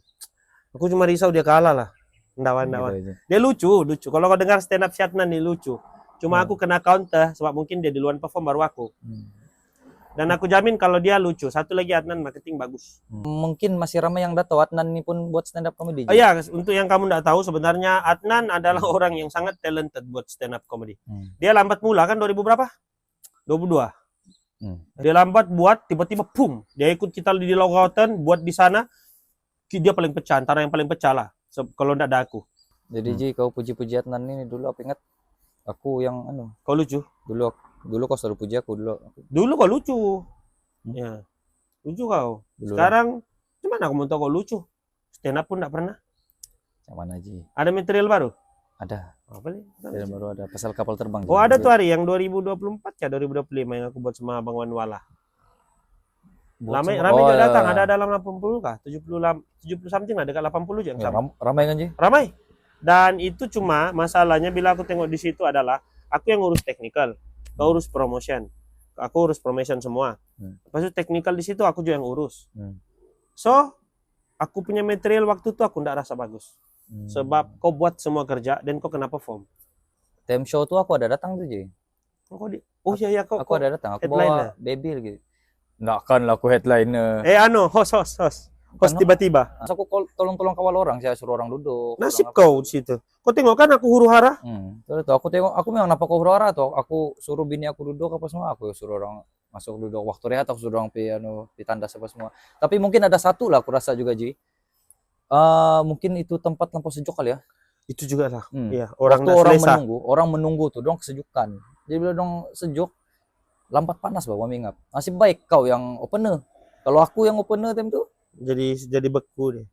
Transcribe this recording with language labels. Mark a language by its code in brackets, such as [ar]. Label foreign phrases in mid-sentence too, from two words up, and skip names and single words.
[ms] Aku cuma risau dia kalah lah. Ndawan. Gitu. Dia lucu. Kalau kau dengar [en] stand up [ms] si Adnan nih lucu. Cuma aku kena counter sebab mungkin dia duluan perform baru aku. Dan aku jamin kalau dia lucu. Satu lagi Adnan marketing bagus. Mungkin masih ramai yang udah tahu Adnan ini pun buat [en] stand up comedy. [ms] Oh iya, untuk yang kamu tidak tahu sebenarnya Adnan adalah orang yang sangat talented buat [en] stand up comedy. [ms] Dia lambat mula kan 2000 berapa? 22. Dia lambat buat tiba-tiba pum. Dia ikut kita di Laughauten buat di sana. Dia paling pecah, antara yang paling pecah lah. Kalau tidak ada aku. Jadi Ji, kau puji-puji Adnan ini dulu aku ingat aku yang Kau lucu. Dulu kau selalu puji aku dulu. Dulu kau lucu. Ya. Lucu kau. Dulu Sekarang gimana aku mau tahu kau lucu? [en] Stand up [ms] pun enggak pernah. Yang mana Ji? Ada material baru? Ada. Apa nih? Material baru ada. Pasal kapal terbang. Oh, ada tuh hari yang 2024 ya, 2025 yang aku buat sama Bang Wanwala. Ramai juga datang, ada dalam 80 kah? 70 something lah, dekat 80 juga yang sama. Ramai kan Ji? Ramai. Dan itu cuma masalahnya bila aku tengok di situ adalah aku yang ngurus technical. Kau urus promotion, aku urus promotion semua. Lepas itu technical di situ aku juga yang urus. So, aku punya material waktu itu aku ndak rasa bagus. Sebab kau buat semua kerja dan kau kena perform. Time show tuh aku ada datang tuh Ji. Oh iya aku ada datang. Aku headliner. bawa Bebil gitu. Nggak kan lah aku headliner. Host tiba-tiba. Aku tolong kawal orang, saya suruh orang duduk. Nasib kau di situ. Kau tengok kan aku huru-hara. Tuh, aku tengok, aku memang nampak kau huru-hara tuh. Aku suruh bini aku duduk apa semua, aku suruh orang masuk duduk. Waktu rehat aku suruh orang di tandas apa semua. Tapi mungkin ada satu lah aku rasa juga Ji. Mungkin itu tempat lampu sejuk kali ya. Itu juga lah. Iya, orang menunggu tuh dong kesejukan. Jadi bila dong sejuk, lambat panas bawa mingap. Masih baik kau yang opener. Kalau aku yang opener time tuh jadi beku deh.